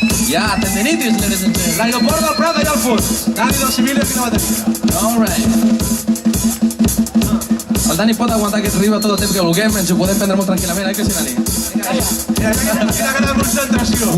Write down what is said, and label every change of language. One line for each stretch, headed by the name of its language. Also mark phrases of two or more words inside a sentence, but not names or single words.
English: Yeah, tendinitis, ladies and gentlemen.
Catalan: L'aeroport del Prat allà al fons. Dani 2.000 fino a bateria.
English: All right.
Catalan: El Dani pot aguantar aquest riu tot el temps que vulguem, ens ho podem prendre molt tranquil·lament, que sí, Dani? Mira, quina gran concentració.